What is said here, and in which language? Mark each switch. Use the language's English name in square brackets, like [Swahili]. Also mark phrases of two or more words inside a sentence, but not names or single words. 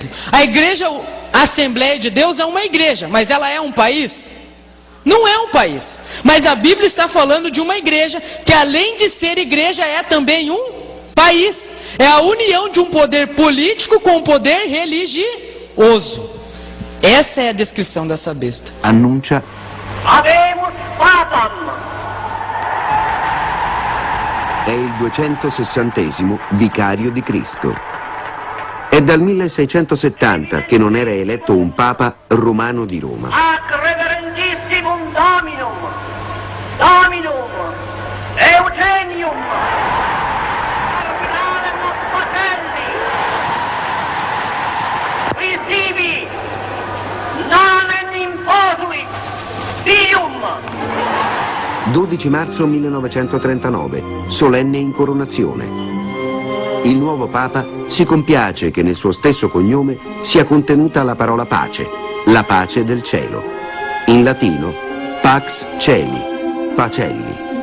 [Portuguese] A igreja Assembleia de Deus é uma igreja, mas ela é um país? Não é um país, mas a Bíblia está falando de uma igreja que, além de ser igreja, é também um país. É a união de um poder político com um poder religioso. Essa é a descrição dessa besta. [Italian] Annuncia: [Latin] Habemus Papam. [Italian] è il 260° vicario di Cristo. È dal 1670 che non era eletto un papa romano di Roma. [Latin] Ac reverentissimum Dominum, Dominum, Eugenium, Cardinalem Pacelli, risivi, nomen imposuit, Dium. [Italian] 12 marzo 1939, solenne incoronazione. Il nuovo Papa si compiace che nel suo stesso cognome sia contenuta la parola pace, la pace del cielo. In latino, [Latin] Pax Celi, Pacelli.